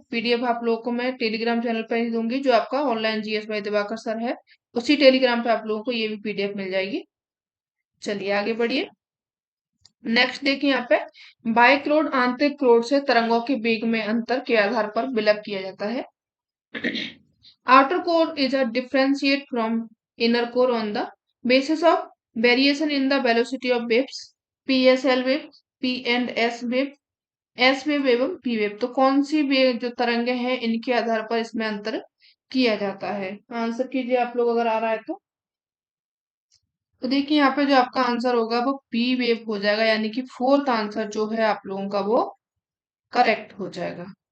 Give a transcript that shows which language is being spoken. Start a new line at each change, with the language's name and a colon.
Hindi: PDF आप लोगों को मैं टेलीग्राम चैनल पर ही दूंगी, जो आपका online GS bye Diwakar sir है, उसी टेलीग्राम पे आप लोगों को ये भी पीडीएफ मिल जाएगी। चलिए आगे बढ़िए। नेक्स्ट देखिए, यहाँ पे बाह्य आंतरिक क्रोड से तरंगों के वेग में अंतर के आधार पर विलय किया जाता है।
English: Outer core is a differentiate from inner core on the basis of variation in the velocity of waves, PSL wave, P and S wave, S wave एवं P wave।
Hindi: तो कौन सी वेव जो तरंगे हैं, इनके आधार पर इसमें अंतर किया जाता है। आंसर कीजिए आप लोग अगर आ रहा है तो देखिए यहाँ पे जो आपका आंसर होगा वो P वेव हो जाएगा, यानी कि फोर्थ आंसर जो है आप लोगों का वो करेक्ट हो जाएगा।